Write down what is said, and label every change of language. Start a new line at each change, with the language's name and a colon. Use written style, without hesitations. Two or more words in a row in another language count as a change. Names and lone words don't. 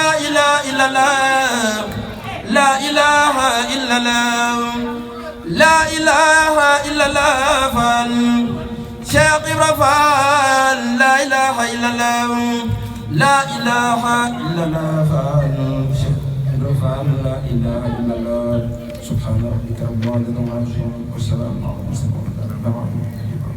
Arabic: إله إلا الله لا إله إلا الله لا إله إلا الله fal Cheikh Ibra Fall لا إله إلا الله لا إله إلا الله fal Cheikh Ibra Fall لا إله إلا الله سبحان ربك رب العزة عما يصفون وسلام على المرسلين